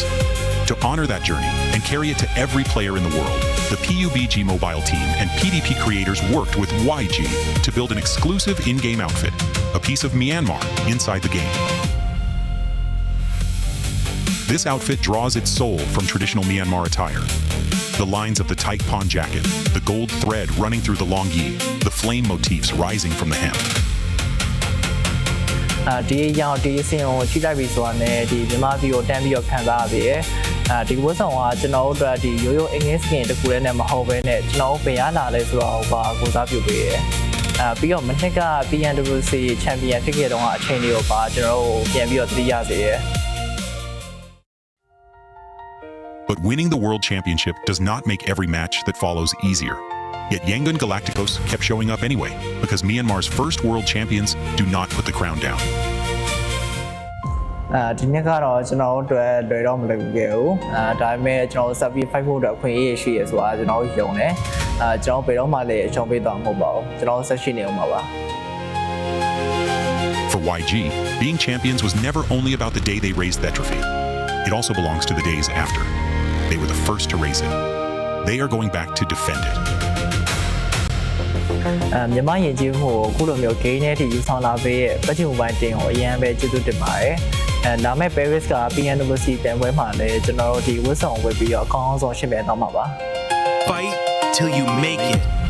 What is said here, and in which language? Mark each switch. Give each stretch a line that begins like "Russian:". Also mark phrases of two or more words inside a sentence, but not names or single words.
English: To honor that journey and carry it to every player in the world, the PUBG Mobile team and PDP creators worked with YG to build an exclusive in-game outfit, a piece of Myanmar inside the game. This outfit draws its soul from traditional Myanmar attire. The lines of the tight pawn jacket, the gold thread running through the long yi, the flame motifs rising from the hem.
Burmese: ဒီရောင်ဒီအစင်ကိုချိလိုက်ပြီဆိုတာနဲ့ဒီမြန်မာပြည်ကိုတန်းပြီးတော့ခံစားရပြီ။ဒီဝတ်ဆောင်ကကျွန်တော်တို့အတွက်ဒီရိုးရိုးအင်္ဂလိပ်စကင်တခုတည်းနဲ့မဟုတ်ဘဲနဲ့ကျွန်တော်တို့ပင်ရလာလဲဆိုတော့ဘာကိုစားပြုပေးရဲ။ပြီးတော့မနှစ်က PMWC ချန်ပီယံဖြစ်ခဲ့တော့အချိန်လေးကိုပါကျွန်တော်တို့ပြန်ပြီးတော့သတိရစေရဲ။
English: But winning the World Championship does not make every match that follows easier. Yet Yangon Galacticos kept showing up anyway, because Myanmar's first world champions do not put the crown down.
Burmese: ဒီနေ့ကတော့ကျွန်တော်တို့လွယ်တော့မလွယ်ဘူးခဲ့ဘူးဒါပေမဲ့ကျွန်တော်ဆက်ပြီး fight ဖို့အတွက်အခွင့်အရေးရှိရဆိုတာကျွန်တော်ယုံတယ်ကျွန်တော်ဘယ်တော့မှလည်းအရှုံးပေးတော့မဟုတ်ပါဘူးကျွန်တော်ဆက်ရှိနေအောင်ပါ
English: For YG, being champions was never only about the day they raised that trophy. It also belongs to the days after. They were the first to raise it. They are going back to defend it.
Burmese: မြန်မာယဉ်ကျေးမှုကိုအခုလိုမျိုး game နဲ့တည်ယူဆောင်လာပေးရဲ့ PUBG Mobile တင်ကိုအရင်ပဲကျေးဇူးတင်ပါတယ်ဒါမဲ့ Paris က PMWC တင်ပွဲမှာလည်းကျွန်တော်တို့ဒီဝတ်ဆောင်ဝတ်ပြီးတော့အကောင်းဆုံးရှင်းပြတော့မှာပါ
English: Fight till you make it.